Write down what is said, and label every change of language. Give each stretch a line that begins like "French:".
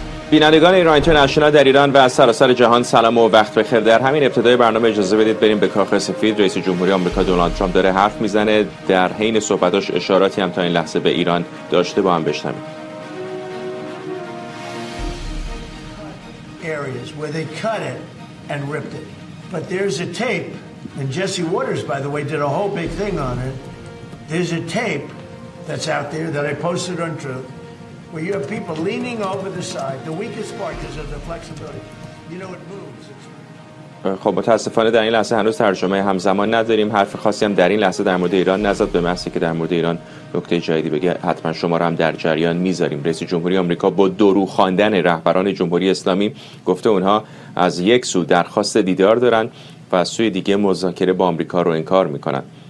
Persian: بینندگان ایران اینترنشنال در ایران و سراسر جهان سلام و وقت بخیر. در همین ابتدای برنامه اجازه بدید بریم به کاخ سفید. رئیس جمهوری آمریکا دونالد ترامپ داره حرف میزنه، در حین صحبتاش اشاراتی هم تا این لحظه به ایران داشته، با هم بشنویم.
English: Areas where they cut it and ripped it. But there's a tape, and Jesse Waters by the way did a whole big thing on it. There's a tape that's out there that I posted on Truth. Where you have people leaning over the side, the weakest part is of the flexibility. You know it moves.
Persian: خب متاسفانه در این لحظه هنوز ترجمه همزمان نداریم. حرف خاصی هم در این لحظه در مورد ایران نزد، به محضی که در مورد ایران نکته جدیدی بگه حتما شما را هم در جریان میذاریم. رئیس جمهوری آمریکا با دورو خواندن رهبران جمهوری اسلامی گفته اونها از یک سو درخواست دیدار دارن و از سوی دیگه مذاکره با آمریکا رو انکار میکنن.